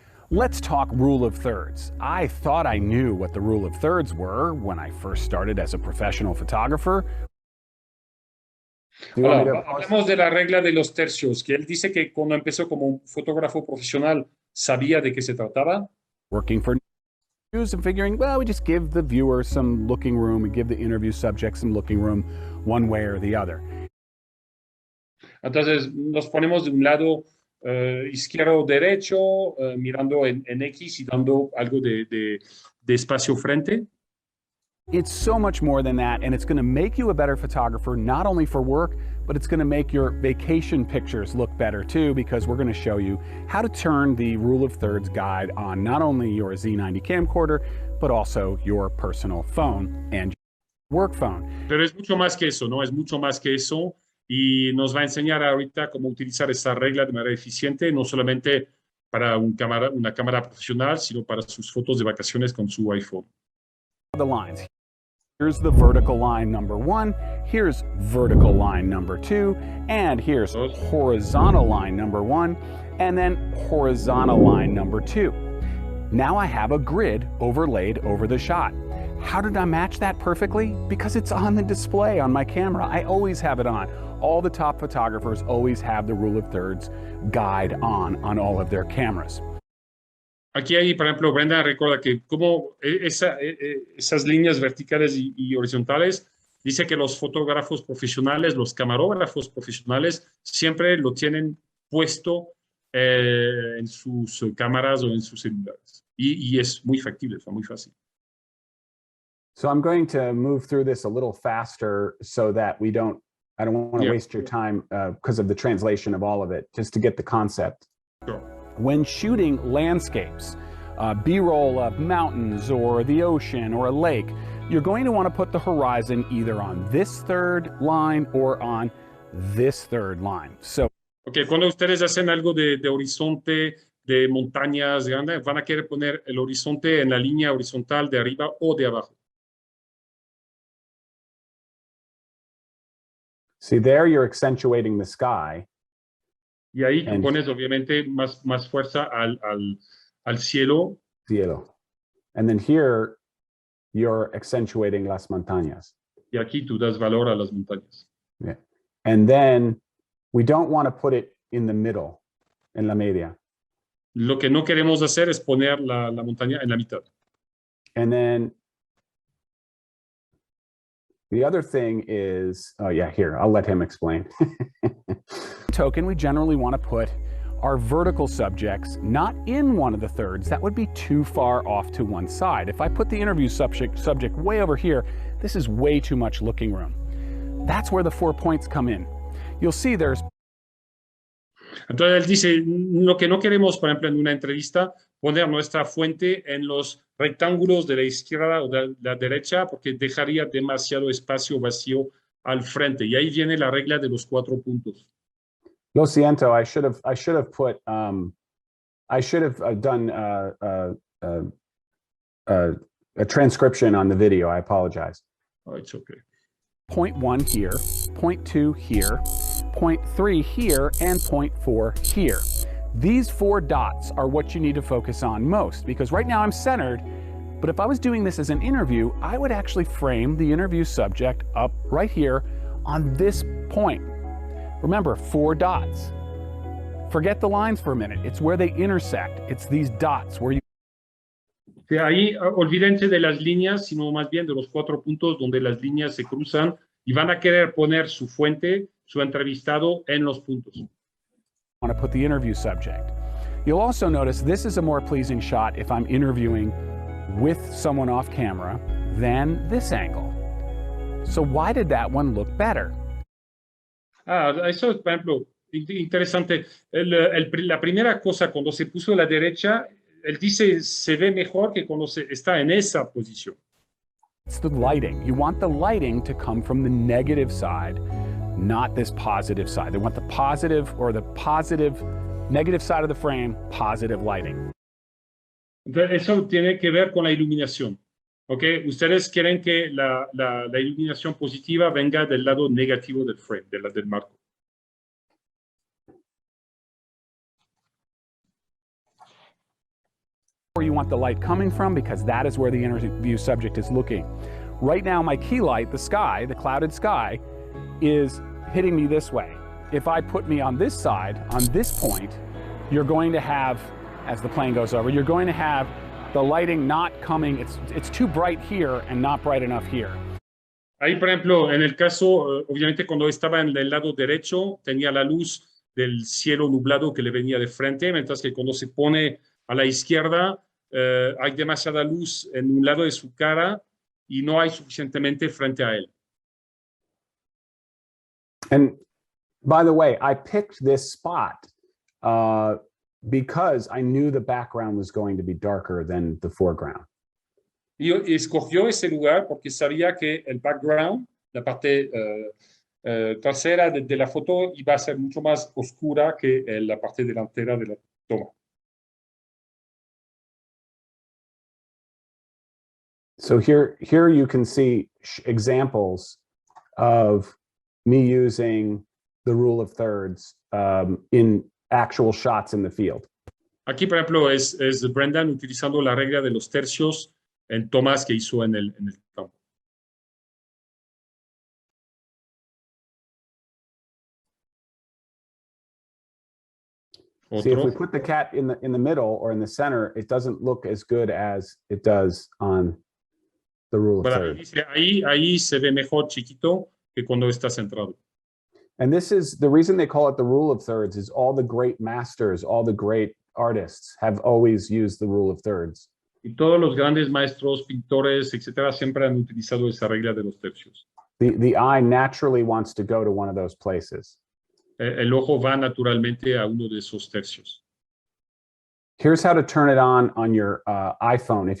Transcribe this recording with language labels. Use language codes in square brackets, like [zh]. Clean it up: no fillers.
[en] Let's talk rule of thirds. I thought I knew what the rule of thirds were when I first started as a professional photographer. [es] Hablamos de la regla de los tercios, que él dice que cuando empezó como un fotógrafo profesional sabía de qué se trataba. [en] Working for news and figuring, well, we just give the viewer some looking room, we give the interview subject some looking room, one way or the other. [es] Entonces nos ponemos de un lado izquierdo o derecho, mirando en X y dando algo de espacio frente. [en] It's so much more than that, and it's going to make you a better photographer, not only for work, but it's going to make your vacation pictures look better too, because we're going to show you how to turn the rule of thirds guide on not only your Z90 camcorder, but also your personal phone and work phone. [es] Pero es mucho más que eso, ¿no? Es mucho más que eso, y nos va a enseñar ahorita cómo utilizar esa regla de manera eficiente, no solamente para una cámara profesional, sino para sus fotos de vacaciones con su iPhone. [en] The lines. Here's the vertical line number 1, here's vertical line number 2, and here's horizontal line number 1, and then horizontal line number 2. Now I have a grid overlaid over the shot. How did I match that perfectly? Because it's on the display on my camera. I always have it on. All the top photographers always have the rule of thirds guide on all of their cameras. [es] Aquí hay, por ejemplo, Brenda recuerda que como esas líneas verticales y horizontales, dice que los fotógrafos profesionales, los camarógrafos profesionales, siempre lo tienen puesto en sus cámaras o en sus celulares. Y es muy factible, es muy fácil. [en] So I'm going to move through this a little faster so that I don't want to waste your time because of the translation of all of it, just to get the concept. Sure. When shooting landscapes, B-roll of mountains or the ocean or a lake, you're going to want to put the horizon either on this third line or on this third line. So, [es] okay, cuando ustedes hacen algo de horizonte, de montañas grandes, van a querer poner el horizonte en la línea horizontal de arriba o de abajo. [en] See, there you're accentuating the sky. [es] Y ahí tú pones obviamente más fuerza al cielo. [en] And then here, you're accentuating [es] las montañas. Y aquí tú das valor a las montañas. [en] Yeah. And then we don't want to put it in the middle, [es] en la media. Lo que no queremos hacer es poner la montaña en la mitad. [en] And then the other thing is, oh yeah, here, I'll let him explain. Token, we generally want to put our vertical subjects not in one of the thirds. That would be too far off to one side. If I put the interview subject way over here, this is way too much looking room. That's where the 4 points come in. You'll see there's... [es] Entonces él dice, lo que no queremos, por ejemplo, en una entrevista, poner nuestra fuente en los rectángulos de la izquierda o de la derecha, porque dejaría demasiado espacio vacío al frente. Y ahí viene la regla de los 4 puntos. Lo siento, [en] I should have put, I should have done a transcription on the video. I apologize. Oh, it's okay. Point 1 here, point 2 here, point 3 here, and point 4 here. These 4 dots are what you need to focus on most, because right now I'm centered, but if I was doing this as an interview, I would actually frame the interview subject up right here on this point. Remember, 4 dots. Forget the lines for a minute. It's where they intersect. It's these dots where you... [es] De ahí, olvídense de las líneas, sino más bien de los 4 puntos donde las líneas se cruzan y van a querer poner su fuente, su entrevistado en los puntos. [en] Want to put the interview subject. You'll also notice this is a more pleasing shot if I'm interviewing with someone off camera than this angle. So why did that one look better? [es] Eso es, por ejemplo, interesante. La primera cosa, cuando se puso a la derecha, él dice, se ve mejor que cuando está en esa posición. [en] It's the lighting. You want the lighting to come from the negative side, not this positive side. They want the positive or the positive, negative side of the frame, positive lighting. [es] Entonces, eso tiene que ver con la iluminación. ¿Okay? Ustedes quieren que la iluminación positiva venga del lado negativo del frame, del marco. [en] Where you want the light coming from, because that is where the interview subject is looking. Right now, my key light, the sky, the clouded sky, is hitting me this way. If I put me on this side, on this point, you're going to have, as the plane goes over, you're going to have the lighting not coming, it's too bright here and not bright enough here. [es] Ahí, por ejemplo, en el caso, obviamente cuando estaba en el lado derecho, tenía la luz del cielo nublado que le venía de frente, mientras que cuando se pone a la izquierda, hay demasiada luz en un lado de su cara y no hay suficientemente frente a él. [en] And by the way, I picked this spot because I knew the background was going to be darker than the foreground. [es] Y escogió ese lugar porque sabía que el background, la parte trasera de la foto, iba a ser mucho más oscura que la parte delantera de la toma. [en] So here you can see examples of me using the rule of thirds in actual shots in the field. [es] Aquí, por ejemplo, es Brendan utilizando la regla de los tercios en tomas que hizo en el campo. [en] See, if we put the cat in the middle or in the center, it doesn't look as good as it does on the rule of thirds. [es] Ahí se ve mejor chiquito que cuando está centrado. [en] And this is the reason they call it the rule of thirds is all the great masters, all the great artists have always used the rule of thirds. [es] Y todos los grandes maestros, pintores, etcétera, siempre han utilizado esa regla de los tercios. [en] The eye naturally wants to go to one of those places. [es] El ojo va naturalmente a uno de esos tercios. [en] Here's how to turn it on your iPhone.